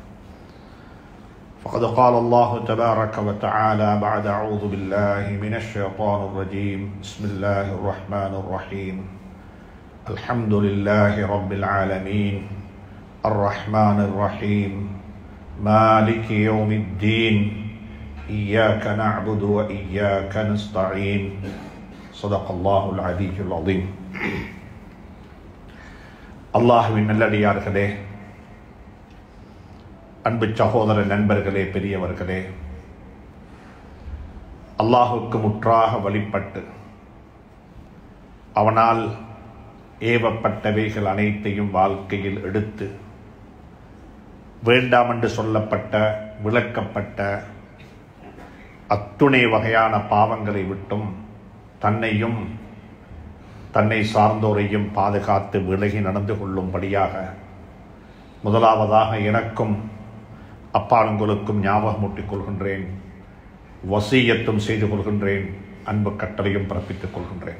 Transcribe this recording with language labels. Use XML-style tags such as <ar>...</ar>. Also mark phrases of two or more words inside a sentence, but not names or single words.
<ar>فقد قال الله تبارك وتعالى بعد أعوذ بالله من الشيطان الرجيم بسم الله الرحمن الرحيم الحمد لله رب العالمين الرحمن الرحيم مالك يوم الدين إياك نعبد وإياك نستعين صدق الله العلي العظيم</ar> <ta>அல்லாஹ்வின் நல்லடியார்களே, அன்பு சகோதர நண்பர்களே, பெரியவர்களே, அல்லாஹுக்கு முற்றாக வழிபட்டு அவனால் ஏவப்பட்டவைகள் அனைத்தையும் வாழ்க்கையில் எடுத்து வேண்டாம் என்று சொல்லப்பட்ட விளக்கப்பட்ட அத்துணை வகையான பாவங்களை விட்டும் தன்னையும் தன்னை சார்ந்தோரையும் பாதுகாத்து விலகி நடந்து கொள்ளும்படியாக முதலாவதாக எனக்கும் அப்பாலுங்களுக்கும் ஞாபகமூட்டிக் கொள்கின்றேன், வசியத்தும் செய்து கொள்கின்றேன், அன்பு கட்டளையும் பிறப்பித்துக் கொள்கின்றேன்.</ta>